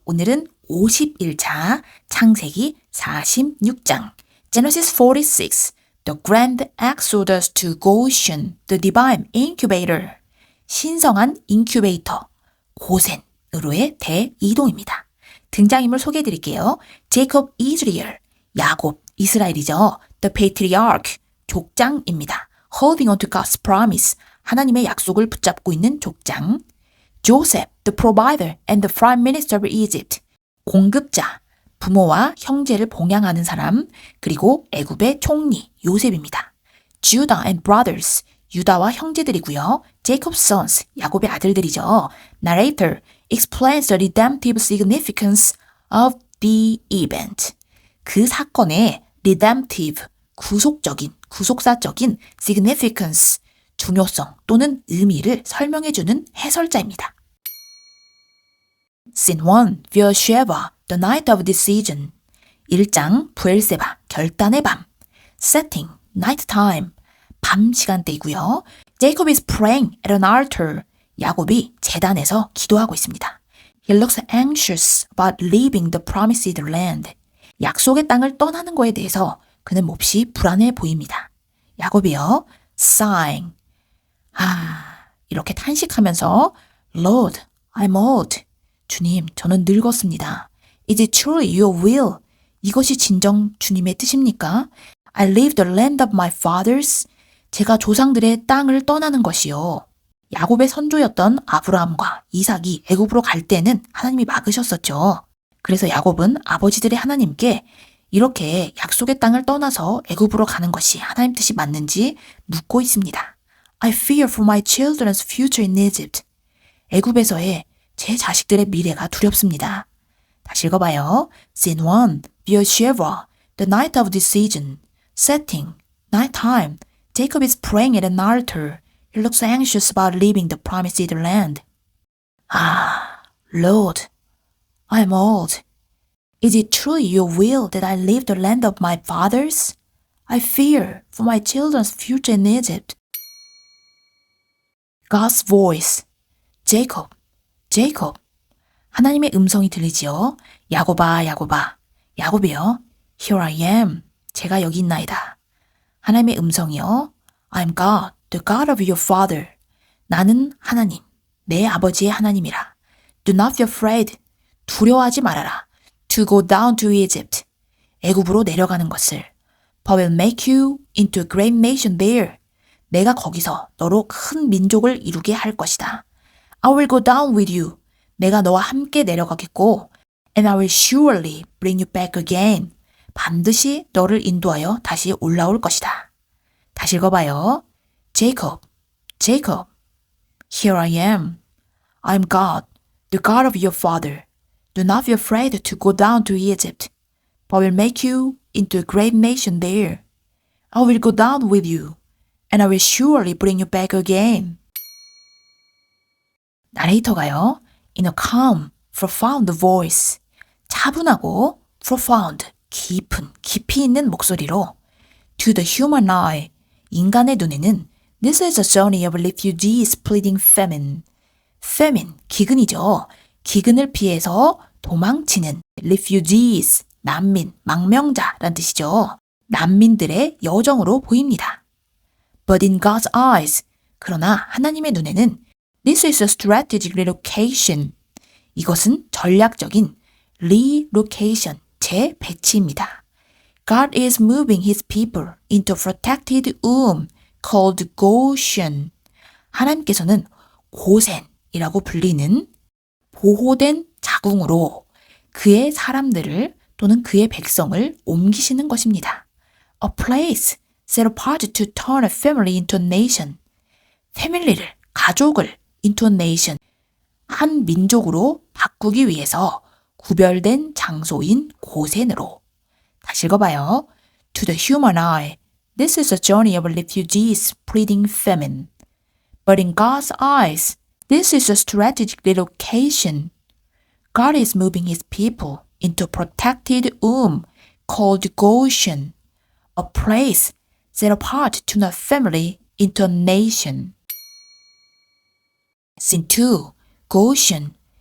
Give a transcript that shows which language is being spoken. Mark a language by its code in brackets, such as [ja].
[ko] 오늘은 51차 창세기 46장 [en] Genesis 46 The Grand Exodus to Goshen The Divine Incubator [ko] 신성한 인큐베이터 고센으로의 대이동입니다. 등장인물 소개해드릴게요. 제이콥 이스라엘 야곱 이스라엘이죠. [en] The Patriarch [ko] 족장입니다. [en] Holding on to God's promise [ko] 하나님의 약속을 붙잡고 있는 족장 [en] Joseph, the provider and the prime minister of Egypt. [ko] 공급자, 부모와 형제를 봉양하는 사람, 그리고 애굽의 총리 요셉입니다. [en] Judah and brothers, [ko] 유다와 형제들이고요. [en] Jacob's sons, [ko] 야곱의 아들들이죠. [en] Narrator explains the redemptive significance of the event. [ko] 그 사건의 redemptive, 구속사적인 significance, 중요성 또는 의미를 설명해주는 해설자입니다. [en] Scene 1, Beersheba, The Night of Decision [ko] 1장, 부엘세바, 결단의 밤 [en] Setting, Night Time, [ko] 밤 시간대이고요. [en] Jacob is praying at an altar [ko] 야곱이 제단에서 기도하고 있습니다. [en] He looks anxious about leaving the promised land [ko] 약속의 땅을 떠나는 거에 대해서 그는 몹시 불안해 보입니다. 야곱이요. [en] Sighing [ko] 이렇게 탄식하면서 [en] Lord, I'm old. [ko] 주님, 저는 늙었습니다. [en] Is it truly your will? [ko] 이것이 진정 주님의 뜻입니까? [en] I leave the land of my fathers. [ko] 제가 조상들의 땅을 떠나는 것이요. 야곱의 선조였던 아브라함과 이삭이 애굽으로 갈 때는 하나님이 막으셨었죠. 그래서 야곱은 아버지들의 하나님께 이렇게 약속의 땅을 떠나서 애굽으로 가는 것이 하나님 뜻이 맞는지 묻고 있습니다. [en] I fear for my children's future in Egypt. [ko] 애굽에서의 제 자식들의 미래가 두렵습니다. 다시 읽어봐요. [en] Scene 1, Beersheba, the night of decision. Setting, night time. Jacob is praying at an altar. He looks anxious about leaving the promised land. Lord, I'm old. Is it truly your will that I leave the land of my fathers? I fear for my children's future in Egypt. God's voice. Jacob, Jacob. [ko] 하나님의 음성이 들리지요. 야곱아, 야곱아. 야곱이요. [en] Here I am. [ko] 제가 여기 있나이다. 하나님의 음성이요. [en] I'm God, the God of your father. [ko] 나는 하나님, 내 아버지의 하나님이라. [en] Do not be afraid. [ko] 두려워하지 말아라. [en] To go down to Egypt. [ko] 애굽으로 내려가는 것을. [en] But will make you into a great nation there. [ko] 내가 거기서 너로 큰 민족을 이루게 할 것이다. [en] I will go down with you. [ko] 내가 너와 함께 내려가겠고 [en] And I will surely bring you back again. [ko] 반드시 너를 인도하여 다시 올라올 것이다. 다시 읽어봐요. [en] Jacob, Jacob, here I am. I'm God, the God of your father. Do not be afraid to go down to Egypt, but will make you into a great nation there. I will go down with you, and I will surely bring you back again. [ko] 나레이터가요. [en] In a calm, profound voice. [ko] 차분하고 [en] profound, [ko] 깊은, 깊이 있는 목소리로 [en] To the human eye, [ko] 인간의 눈에는 [en] This is a journey of refugees pleading famine. [ko] famine, 기근이죠. 기근을 피해서 도망치는 refugees, 난민, 망명자란 뜻이죠. 난민들의 여정으로 보입니다. [en] But in God's eyes, [ko] 그러나 하나님의 눈에는 [en] This is a strategic relocation. [ko] 이것은 전략적인 relocation, 재배치입니다. [en] God is moving his people into a protected womb called Goshen. [ko] 하나님께서는 고센이라고 불리는 보호된 자궁으로 그의 사람들을 또는 그의 백성을 옮기시는 것입니다. [en] A place set apart to turn a family into a nation. 패밀리를, [ko] 가족을 [en] into a nation. [ko] 한 민족으로 바꾸기 위해서 구별된 장소인 고센으로. 다시 읽어봐요. [en] To the human eye, this is a journey of refugees pleading famine. But in God's eyes, this is a strategic relocation. God is moving his people into a protected womb called Goshen, a place set apart to turn a family into a nation. Scene 2, Goshen,